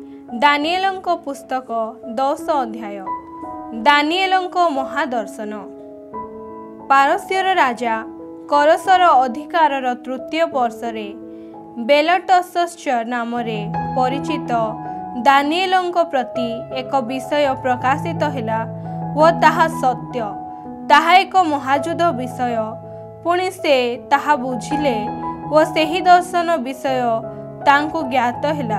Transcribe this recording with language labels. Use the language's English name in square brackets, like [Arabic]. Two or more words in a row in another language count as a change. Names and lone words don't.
[Odia] ଦାନିଏଲଙ୍କ ପୁସ୍ତକ 10 ଅଧ୍ୟାୟ। ଦାନିଏଲଙ୍କ ମହାଦର୍ଶନ। ପାରସ୍ୟର ରାଜା କରସର ଅଧିକାରର ତୃତୀୟ ବର୍ଷରେ ବେଲଟସଶ୍ଚର ନାମରେ ପରିଚିତ ଦାନିଏଲଙ୍କ ପ୍ରତି ଏକ ବିଷୟ ପ୍ରକାଶିତ ହେଲା ଓ ତାହା ସତ୍ୟ, ତାହା ଏକ ମହାଯୁଦ୍ଧ ବିଷୟ। ପୁଣି ସେ ତାହା ବୁଝିଲେ ଓ ସେହି ଦର୍ଶନ ବିଷୟ ତାଙ୍କୁ ଜ୍ଞାତ ହେଲା।